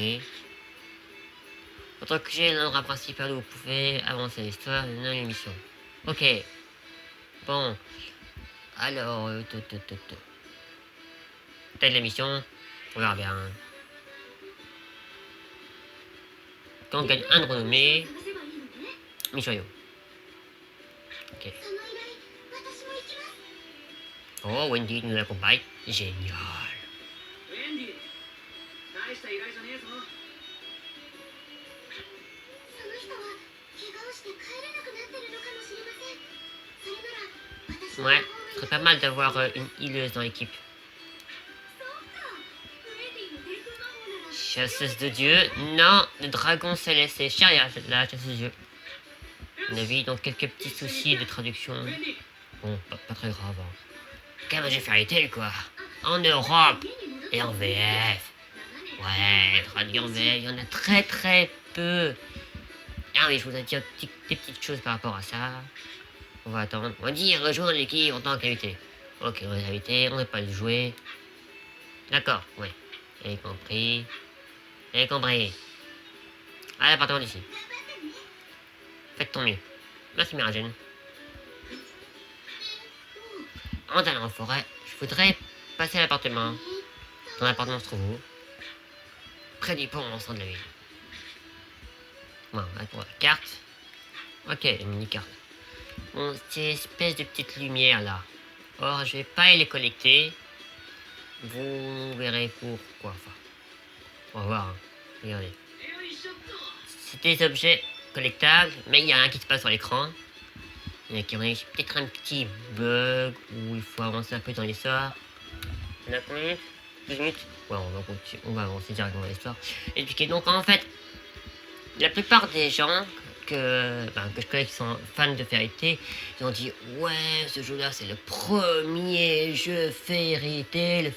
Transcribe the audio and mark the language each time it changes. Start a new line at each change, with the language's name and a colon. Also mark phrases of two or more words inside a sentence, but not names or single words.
French: Autant que j'ai l'endroit principal où vous pouvez avancer l'histoire de l'émission. Ok. Bon. Alors, telle l'émission, on verra bien. Quand on gagne un de renommée,
Japanese: 探せばいいのね。
French: Michoyo. Ok.
Japanese: その依頼、私も行きます。
French: Oh, Wendy nous accompagne. Génial.
Japanese: ウェンディ大した依頼じゃねえぞ。その人は怪我をして帰れなくなってるのかもしれません。それなら私の
French: Ouais,
Japanese: 方
French: ce
Japanese: が
French: serait pas mal d'avoir une healeuse dans l'équipe.
Japanese: そうか。ウェンディの天空魔法なら
French: Chasseuse de dieu. Non, le dragon céleste, c'est Sharia, la chasseuse de dieu. On a vu donc quelques petits soucis de traduction.
Japanese: ウェンディ
French: Bon, pas très grave. Hein. Quand même, j'ai fait arrêter, quoi. En Europe
Japanese: 家に戻って
French: et en VF.
Japanese: 長年
French: Ouais, traduit en VF, il y en a très peu. Ah oui, je voudrais dire des petites choses par rapport à ça. On va attendre. On va dire rejoindre l'équipe en tant qu'invité. Ok, on est invité, on n'est pas le jouer. D'accord, ouais. J'ai compris. J'ai compris. Allez, partons d'ici.
Japanese: 頑張ってね。
French: Faites ton mieux. Merci, Miragène.
Japanese: えっ
French: En allant en forêt, je voudrais passer à l'appartement.
Japanese: と
French: Ton appartement se trouve où? Près du pont au centre de la ville. Bon, là pour la carte. Ok, une mini-carte. Bon, ces espèces de petites lumières là. Or, je vais pas les collecter. Vous verrez pourquoi. Enfin, on va voir. Hein. Regardez.
Japanese: よいしょっと。
French: C'est des objets collectables, mais il y a rien qui se passe sur l'écran. Il y a qui ont peut-être un petit bug où il faut avancer un peu dans l'histoire. On a combien de minutes 12 minutes. Ouais, on va avancer directement dans l'histoire. Expliquer. Donc en fait, la plupart des gens que je connais qui sont fans de Fairy Tail, ils ont dit ouais, ce jeu-là c'est le premier jeu Fairy Tail.